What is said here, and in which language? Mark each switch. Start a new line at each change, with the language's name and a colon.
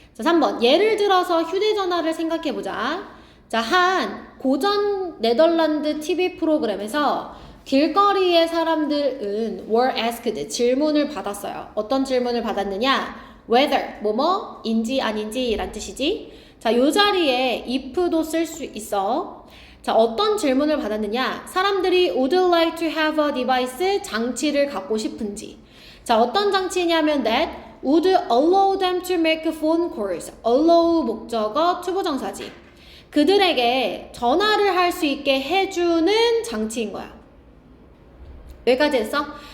Korean: 자, 3번 예를 들어서 휴대전화를 생각해보자. 자, 한 고전 네덜란드 TV 프로그램에서 길거리의 사람들은
English: were asked
Korean: 질문을 받았어요. 어떤 질문을 받았느냐? whether 뭐뭐인지 아닌지 란 뜻이지. 자, 요 자리에 if도 쓸 수 있어. 자, 어떤 질문을 받았느냐? 사람들이
English: would like to have a device
Korean: 장치를 갖고 싶은지.
English: 자,
Korean: 어떤 장치냐면
English: that would allow them to make phone calls.
Korean: allow 목적어 투부정사지. 그들에게 전화를 할 수 있게 해주는 장치인 거야. 여기까지 했어?